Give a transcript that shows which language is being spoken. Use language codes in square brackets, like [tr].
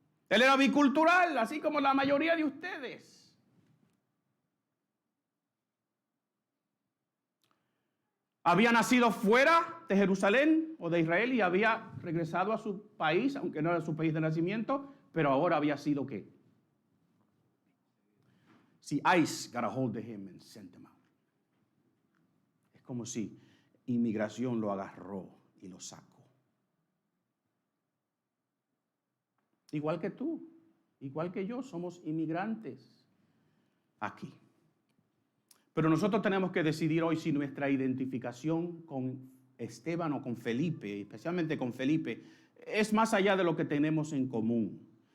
[es] Él era bicultural, así como la mayoría de ustedes. Había nacido fuera de Jerusalén o de Israel y había regresado a su país, aunque no era su país de nacimiento, pero ahora había sido ¿qué? [en] Si ICE got a hold of him and sent him out. [es] Es como si inmigración lo agarró y lo sacó. Igual que tú, igual que yo, somos inmigrantes aquí. Pero nosotros tenemos que decidir hoy si nuestra identificación con Esteban o con Felipe, especialmente con Felipe, es más allá de lo que tenemos en común.